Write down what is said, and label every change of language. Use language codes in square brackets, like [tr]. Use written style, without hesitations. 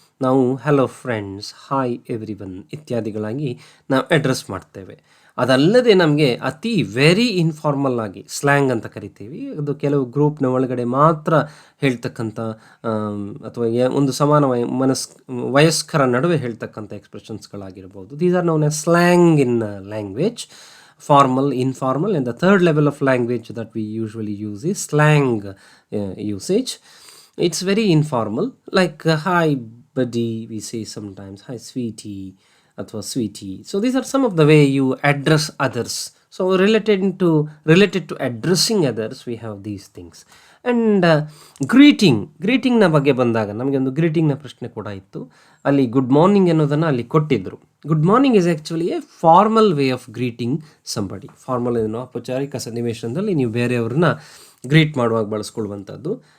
[kn] ನಾವು [en] hello friends, hi everyone [kn] ಇತ್ಯಾದಿಗಳಾಗಿ ನಾವು address ಮಾಡ್ತೇವೆ. ಅದಲ್ಲದೆ ನಮಗೆ ಅತಿ ವೆರಿ ಇನ್ಫಾರ್ಮಲ್ ಆಗಿ ಸ್ಲ್ಯಾಂಗ್ ಅಂತ ಕರಿತೀವಿ, ಅದು ಕೆಲವು ಗ್ರೂಪ್ನ ಒಳಗಡೆ ಮಾತ್ರ ಹೇಳ್ತಕ್ಕಂಥ ಅಥವಾ ಒಂದು ಸಮಾನ ವಯಸ್ಕರ ನಡುವೆ ಹೇಳ್ತಕ್ಕಂಥ ಎಕ್ಸ್ಪ್ರೆಷನ್ಸ್ಗಳಾಗಿರ್ಬೋದು. [en] These are known as slang in language. Formal, informal, and the third level of language that we usually use is slang usage. It's very informal, like hi buddy we say sometimes, hi sweetie [kn] athwa [en] sweetie. So these are some of the way you address others. So related to addressing others, we have these things. And [kn] ಗ್ರೀಟಿಂಗ್ನ ಬಗ್ಗೆ ಬಂದಾಗ ನಮಗೆ ಒಂದು ಗ್ರೀಟಿಂಗ್ನ ಪ್ರಶ್ನೆ ಕೂಡ ಇತ್ತು. ಅಲ್ಲಿ good morning ಅನ್ನೋದನ್ನು ಅಲ್ಲಿ ಕೊಟ್ಟಿದ್ದರು. [en] Good morning is actually a formal way of greeting somebody. [kn] Formal ಏನೋ ಔಪಚಾರಿಕ ಸನ್ನಿವೇಶದಲ್ಲಿ ನೀವು ಬೇರೆಯವ್ರನ್ನ ಗ್ರೀಟ್ ಮಾಡುವಾಗ ಬಳಸ್ಕೊಳ್ಳುವಂಥದ್ದು.